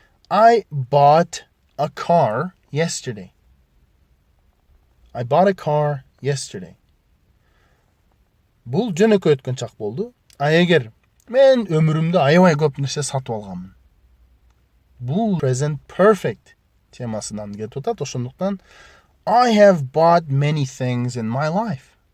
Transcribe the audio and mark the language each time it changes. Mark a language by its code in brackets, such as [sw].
[en] I bought a car yesterday. I bought a car yesterday. [ky] Бул жөнөкөй өткөн чак болду. Эгер мен өмүрүмдө аябай көп нерсе сатып алганмын. Бул present perfect темасынан келип атат. Ошондуктан [en] I have bought many things in my life.